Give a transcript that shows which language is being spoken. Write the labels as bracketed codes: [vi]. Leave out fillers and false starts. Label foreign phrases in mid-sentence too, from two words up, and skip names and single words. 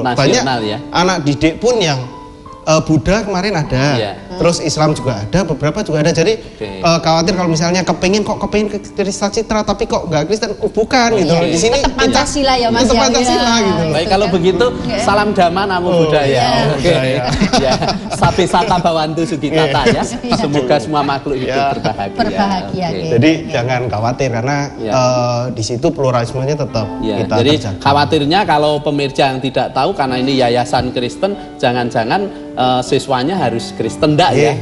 [id] Banyak anak didik pun yang Buddha kemarin ada, terus Islam juga ada, beberapa juga ada. Jadi khawatir kalau misalnya kepengin Kristen Citra tapi kok nggak Kristen, bukan gitu loh. Di sini tetap Pancasila ya Mas. Tetap Pancasila gitu loh. Baik, kalau begitu salam dhamma [pi] namo buddhaya. Sabe sata bawantu sugi kata [id] ya. Semoga semua makhluk hidup berbahagia. Jadi jangan khawatir karena di situ pluralismenya tetap kita jadi terjaga. khawatirnya kalau pemirsa yang tidak tahu karena ini yayasan Kristen, jangan-jangan siswanya harus Kristen enggak ya?